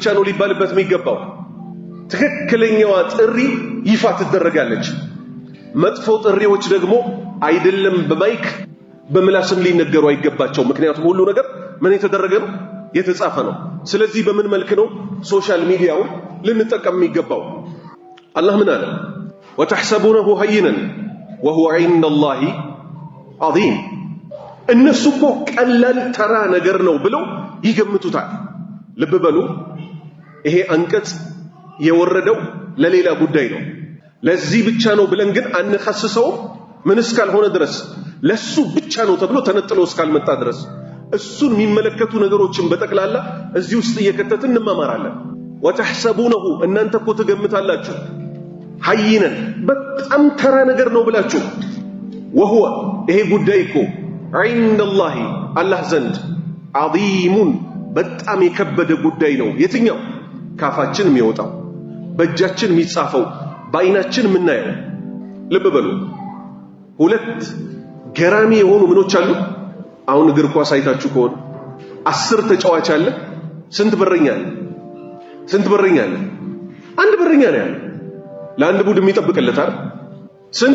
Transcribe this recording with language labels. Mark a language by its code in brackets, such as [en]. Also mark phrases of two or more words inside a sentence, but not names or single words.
[am] ነው ሊባልበት የሚገባው ትክክለኛዋ ጥሪ ይፋ ትደረጋለች መጥፎ ጥሪዎች ደግሞ አይደለም በማይክ በምላስም ሊነገሩ አይገባቸው ምክንያቱም ሁሉ ነገር ምን የተደረገ ነው የተጻፈ ነው ስለዚህ በምን መልክ ነው ሶሻል ሚዲያው ልንጠቀም የሚገባው አላህ ምን አለ [ar] وتحسبونه هينا وهو عند الله عظيم [am] እነሱ እኮ ቀላል ተራ ነገር ነው ብለው ይገምቱታል ልብ በሉ ይሄ አንቀጽ የወረደው ለሌላ ጉዳይ ነው ለዚህ ብቻ ነው ብለን ግን አንخصሰው ምን እስካልሆነ ድረስ ለሱ ብቻ ነው ተብሎ ተነጥሎ እስካልመጣ ድረስ እሱን የሚመለከቱ ነገሮችን በጠቅላላ እዚህ ውስጥ እየከተትን እንማማራለን وتحسبونه እናንተ እኮ ተገምታላችሁ hayyinan በጣም ተራ ነገር ነው ብላችሁ وهو ይሄ ጉዳይ እኮ [ar] عند الله [am] الله ዘንድ عظيم በጣም የከበደ ጉዳይ ነው የትኛው ካፋችን የሚወጣው በእጃችን የሚጻፈው በአይናችን የምናየው ልብ በሉ ሁለት ገራሚ የሆኑ ምኖች አሉ አሁን እግር ኳስ አይታችሁ ከሆነ 10 ተጫዋች አለ ስንት በረኛ አለ አንድ በረኛ ነው ያለው ለአንድ ቡድን የሚጠብቅለታል ስንት